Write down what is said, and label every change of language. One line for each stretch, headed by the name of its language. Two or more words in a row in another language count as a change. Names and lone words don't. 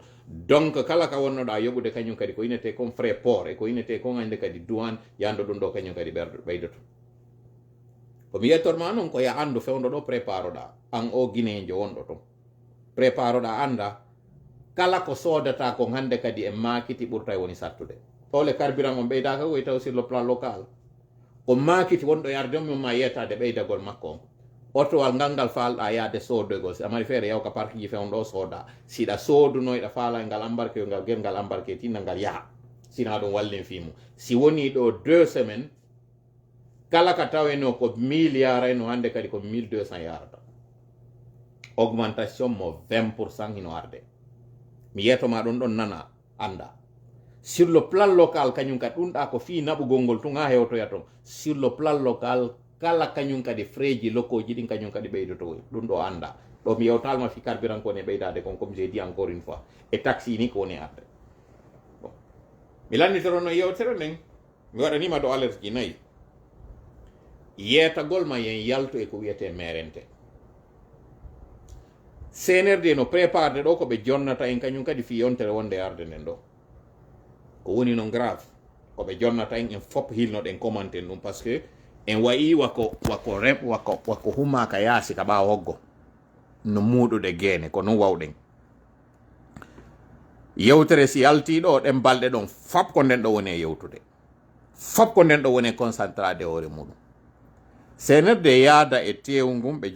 Fula: Donc kala ka wonnoɗa yoɓude kañum kadi ko inete kon
French: frais port
Fula: e ko inete kon hande kadi douane yando ɗum ɗo kañum kadi ɓeydoto. komi yettorma noon ko ya andu fewndo ɗo préparoɗa an o guinéjo wonɗo ton préparoɗa anda kala ko sodata kon hande kadi e makiti ɓurta woni sattude. Ole carburant on ɓeydaka koye taw
French: sur le plan local
Fula: ko makiti wonɗo yarde mum ma yetade ɓeydagol makko on otowal ngal falɗa yaade soodogol si amari feere yawka parque ji fewn ɗo sooda siɗa soodunoyɗa faala ngal embarqué ngal gergal embarqué tinna ngal yaha sina ɗum wallin fimu si woni ɗo 2 semaines kala ka taweno ko 1000 yarayno hande kadi ko 1200 yarata augmentation mo 20% hino arde mi yetoma ɗon ɗon nana anda
French: sur le plan local
Fula: kañum kadi ɗum ɗa ko fi naɓugol ngol tun ha hewtoya ton
French: sur le plan local
Fula: kala kañum kadi freji lokoji ɗin kañum kadi ɓeydoto ɗum ɗo anda ɗo mi yewtalma fi carburant ko ne ɓeydade kon
French: comme j'ai dit encore une fois
Fula: e taxi ni ko woni arde bon mi landitoro no yewtere nden mi waɗanima do alerte ji 4 yeetagol ma yen yalto e ko wiyete merente CNRD no préparde ɗo ko ɓe jonnata en kañum kadi fi yontere wonde arde nden ɗo ko woni non grave ko ɓe jonnata en fop hilnoɗen commenten ɗum
French: par ce que
Fula: en wayi wako humaka yaasi ka ɓawa hoggo no muuɗude geene ko non wawɗen yewtere si yalti ɗo ɗen balɗe ɗon fop ko nden ɗo woni e yewtude fop ko nden ɗo woni concentrade hoore muɗum CNRD yaada e tewu ngum ɓe